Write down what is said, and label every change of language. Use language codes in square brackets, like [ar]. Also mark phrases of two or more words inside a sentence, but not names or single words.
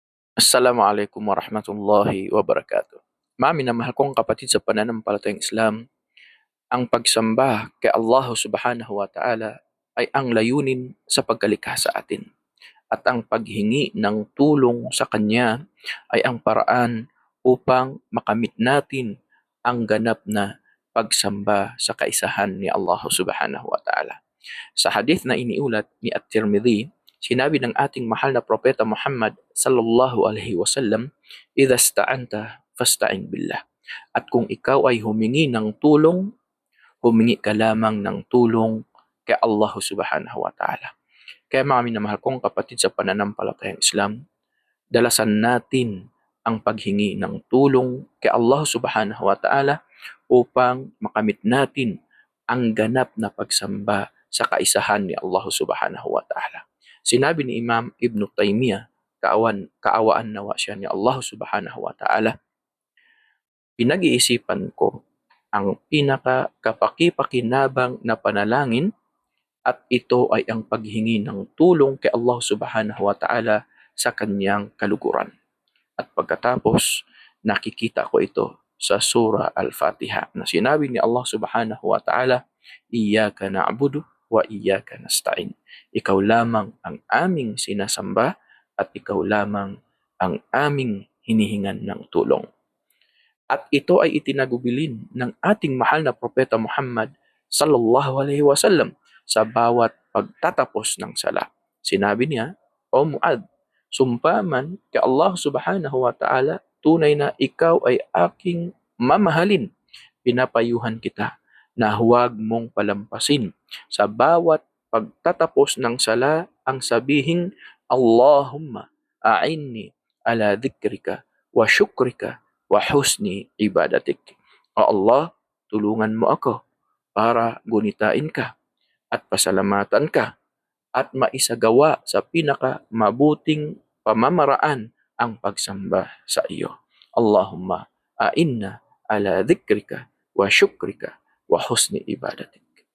[ar] السلام عليكم ورحمة الله وبركاته. [tl] Minamahal kong kapatid sa pananampalatayang Islam, ang pagsamba kay Allah [ar] سبحانه وتعالى [tl] ay ang layunin sa pagkalikha sa atin. At ang paghingi ng tulong sa Kanya ay ang paraan upang makamit natin ang ganap na pagsamba sa kaisahan ni Allah [ar] سبحانه وتعالى. [tl] Sa hadith na iniulat ni At-Tirmidhi, sinabi ng ating mahal na propeta Muhammad [ar] صلى الله عليه وسلم, "إذا استعنت فاستعن بالله." [tl] At kung ikaw ay humingi ng tulong, humingi ka lamang ng tulong kay Allah [ar] سبحانه وتعالى. [tl] Kaya mga minamahal kong kapatid sa pananampalatayang Islam, dalasan natin ang paghingi ng tulong kay Allah [ar] سبحانه وتعالى [tl] upang makamit natin ang ganap na pagsamba sa kaisahan ni Allah [ar] سبحانه وتعالى. [tl] Sinabi ni Imam Ibn Taymiyyah, kaawaan nawa siya ni Allah [ar] سبحانه وتعالى, [tl] pinag-iisipan ko ang pinaka-kapaki-pakinabang na panalangin at ito ay ang paghingi ng tulong kay Allah [ar] سبحانه وتعالى [tl] sa kanyang kaluguran. At pagkatapos, nakikita ko ito sa Surah Al-Fatiha na sinabi ni Allah [ar] سبحانه وتعالى, "إياك نعبد وإياك نستعين." [tl] Ikaw lamang ang aming sinasamba at ikaw lamang ang aming hinihingan ng tulong. At ito ay itinagubilin ng ating mahal na propeta Muhammad [ar] صلى الله عليه وسلم [tl] sa bawat pagtatapos ng sala. Sinabi niya, "O Muad, sumpa man kay Allah [ar] سبحانه وتعالى, [tl] tunay na ikaw ay aking mamahalin. Pinapayuhan kita na huwag mong palampasin sa bawat pagtatapos ng sala ang sabihing, [ar] اللهم أعني على ذكرك وشكرك وحسن عبادتك." [tl] O Allah, tulungan mo ako para gunitain ka at pasalamatan ka at maisagawa sa pinaka mabuting pamamaraan ang pagsamba sa iyo. [ar] اللهم أعنا على ذكرك وشكرك وحسن عبادتك.